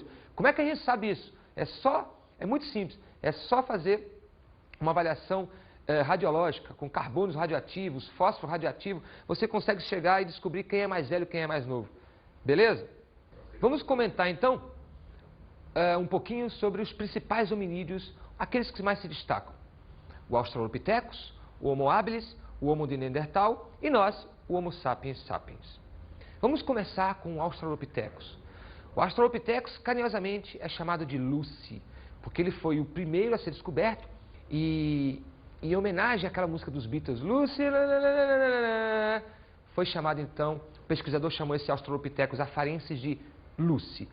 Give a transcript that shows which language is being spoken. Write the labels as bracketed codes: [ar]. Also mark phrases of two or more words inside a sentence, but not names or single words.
[pt] Como é que a gente sabe isso? É muito simples, é só fazer uma avaliação radiológica, com carbonos radioativos, fósforo radioativo, você consegue chegar e descobrir quem é mais velho e quem é mais novo. Beleza? Vamos comentar então um pouquinho sobre os principais hominídeos, aqueles que mais se destacam. O Australopithecus, o Homo habilis, o Homo de Neandertal e nós, o Homo sapiens sapiens. Vamos começar com o Australopithecus. O Australopithecus, carinhosamente, é chamado de Lucy, porque ele foi o primeiro a ser descoberto e, em homenagem àquela música dos Beatles, Lucy, foi chamado então, o pesquisador chamou esse Australopithecus afarensis de Lucy.